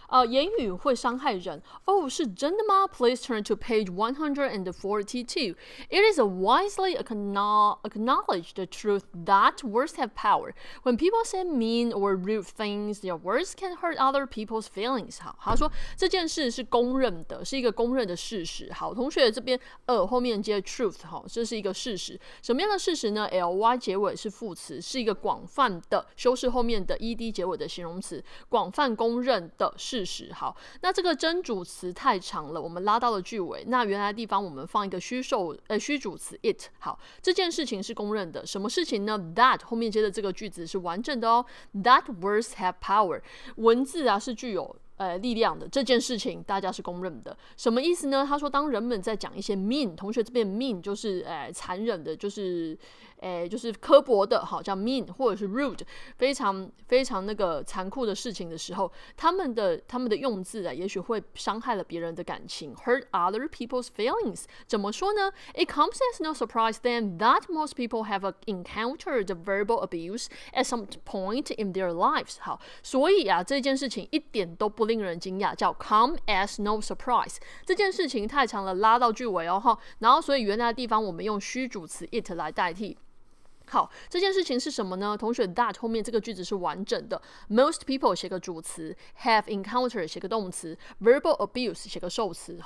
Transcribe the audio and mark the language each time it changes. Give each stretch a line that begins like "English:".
Chinese: 言语会伤害人。哦，是真的吗？
English: Please turn to page 142. It is a wisely acknowledged truth that words have power. When people say mean or rude things, their words can hurt other people's feelings.
Chinese: 好，他说这件事是公认的，是一个公认的事实。好，同学这边后面接 truth， 好，这是一个事实。什么样的事实呢 ？ly 结尾是副词，是一个广泛的修饰后面的 ed 结尾的形容词，广泛公认的事实。好，那这个真主词太长了，我们拉到了句尾。那原来的地方我们放一个虚主词 it。好，这件事情是公认的。什么事情呢 ？That 后面接的这个句子是完整的哦。
English: That words have power，
Chinese: 文字啊是具有力量的，这件事情大家是公认的。什么意思呢？他说，当人们在讲一些 mean， 同学这边 mean 就是残忍的，就是刻薄的，好叫 mean， 或者是 rude， 非常那个残酷的事情的时候，他们的用字啊，也许会伤害了别人的感情 ，
English: hurt other people's feelings。怎么说呢 ？It comes as no surprise then that most people have encountered verbal abuse at some point in their lives。
Chinese: 好，所以啊，这件事情一点都不令人惊讶，叫 come as no surprise。这件事情太长了，拉到句尾哦，然后所以原来的地方我们用虚主词 it 来代替。好，这件事情是什么呢？同学 that 后面这个句子是完整的 ，
English: most people
Chinese: 写个主词 ，
English: have encountered
Chinese: 写个动词 ，
English: verbal abuse
Chinese: 写个受词。